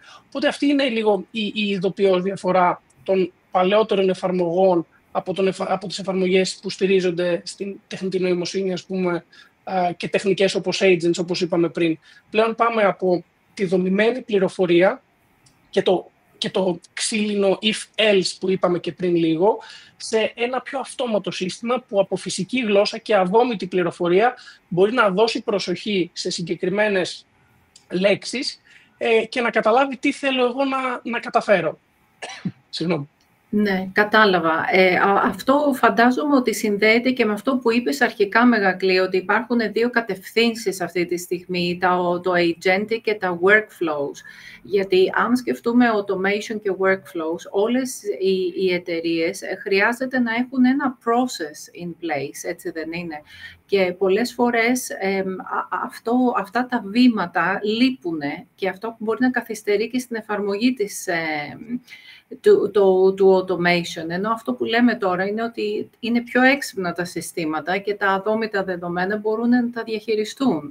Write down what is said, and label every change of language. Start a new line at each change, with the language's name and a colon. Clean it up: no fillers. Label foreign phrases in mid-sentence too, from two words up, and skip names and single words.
Greek: Οπότε αυτή είναι λίγο η ειδοποιώς διαφορά των παλαιότερων εφαρμογών από τις εφαρμογές που στηρίζονται στην τεχνητή νοημοσύνη, ας πούμε, και τεχνικές όπως agents, όπως είπαμε πριν. Πλέον πάμε από τη δομημένη πληροφορία και το ξύλινο if-else που είπαμε και πριν λίγο, σε ένα πιο αυτόματο σύστημα που από φυσική γλώσσα και αδόμητη πληροφορία μπορεί να δώσει προσοχή σε συγκεκριμένες λέξεις και να καταλάβει τι θέλω εγώ να καταφέρω. Συγγνώμη. Ναι, κατάλαβα. Αυτό φαντάζομαι ότι συνδέεται και με αυτό που είπες αρχικά, Μεγακλή, ότι υπάρχουν 2 κατευθύνσεις αυτή τη στιγμή, το agentic και τα workflows. Γιατί αν σκεφτούμε automation και workflows, όλες οι εταιρείες χρειάζεται να έχουν ένα
English: process in place,
Greek: έτσι δεν είναι? Και πολλές φορές αυτά τα βήματα λείπουν και αυτό που μπορεί να καθυστερεί και στην εφαρμογή του automation. Ενώ αυτό που λέμε τώρα είναι ότι είναι πιο έξυπνα τα συστήματα και τα αδόμητα δεδομένα μπορούν να τα διαχειριστούν.